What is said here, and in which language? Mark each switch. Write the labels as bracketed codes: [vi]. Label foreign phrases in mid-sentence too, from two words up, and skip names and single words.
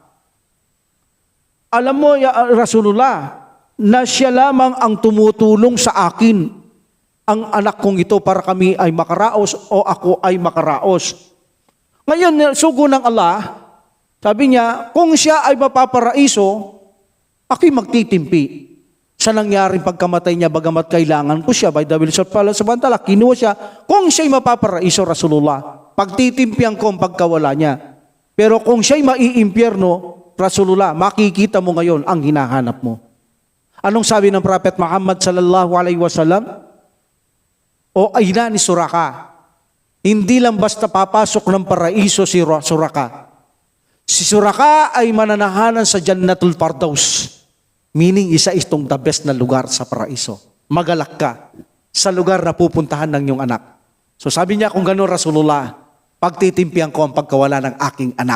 [tl] Alam mo, [ar] يا رسول الله, [tl] na siya lamang ang tumutulong sa akin, ang anak kong ito, para kami ay makaraos o ako ay makaraos. Ngayon, sugo ng Allah, sabi niya, kung siya ay mapaparaiso, ako'y magtitimpi sa nangyaring pagkamatay niya, bagamat kailangan ko siya, [en] by the will of Allah [ar] سبحانه وتعالى, [tl] kinuha siya, kung siya'y mapaparaiso, Rasulullah, pagtitimpihan ko ang pagkawala niya. Pero kung siya'y maiimpyerno, Rasulullah, makikita mo ngayon ang hinahanap mo. Anong sabi ng Prophet Muhammad [ar] صلى الله عليه وسلم? [tl] O ina ni Suraka, hindi lang basta papasok ng paraiso si Suraka. Si Suraka ay mananahanan sa Jannatul Firdaus. Meaning, isa itong [en] the best [tl] na lugar sa paraiso. Magalak ka sa lugar na pupuntahan ng iyong anak. So sabi niya, kung gano'n Rasulullah, pagtitimpihan ko ang pagkawala ng aking anak.